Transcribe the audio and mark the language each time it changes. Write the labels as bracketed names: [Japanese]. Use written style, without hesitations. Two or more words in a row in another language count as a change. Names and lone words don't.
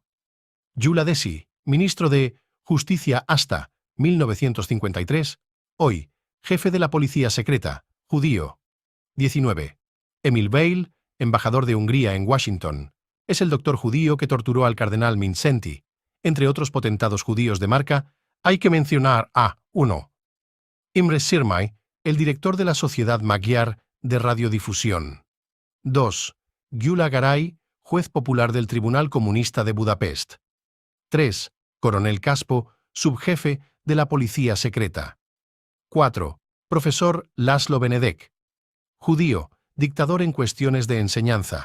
[Spanish] Gyula Desi, ministro de Justicia hasta 1953, hoy, jefe de la policía secreta, judío. 19. Emil Weil, embajador de Hungría en Washington, es el doctor judío que torturó al cardenal Mindszenty. Entre otros potentados judíos de marca, hay que mencionar a 1. Imre Sirmay, el director de la Sociedad Magyar de Radiodifusión. 2. Gyula Garay, juez popular del Tribunal Comunista de Budapest. 3. Coronel Caspo, subjefe de la Policía Secreta. 4. Profesor Laszlo Benedek, judío, dictador en cuestiones de enseñanza.